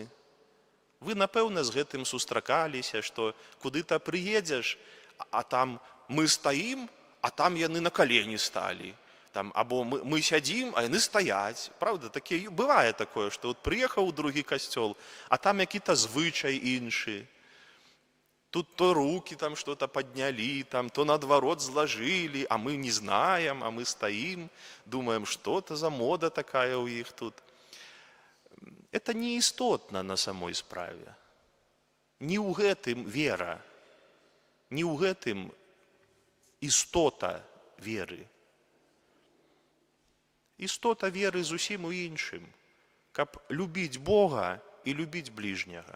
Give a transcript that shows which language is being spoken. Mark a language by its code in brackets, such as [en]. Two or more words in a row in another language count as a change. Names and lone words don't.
[be] Вы, напэўна, з гэтым сустракаліся, што куды-то прыедзеш, а там мы стаім, а там яны на калені сталі. Там, або мы сядзім, а яны стаяць. Правда, бывае такое, што от прыехаў у другі касцёл, а там які-то звычай іншы. [ru] Тут то руки там что-то подняли, там, то наоборот сложили, а мы не знаем, а мы стоим, думаем, что это за мода такая у их тут. Это не істотна на самой справе. [be] Не ў гэтым вера, не ў гэтым істота веры. Істота веры зусім у іншым, каб любіць Бога і любіць бліжняга.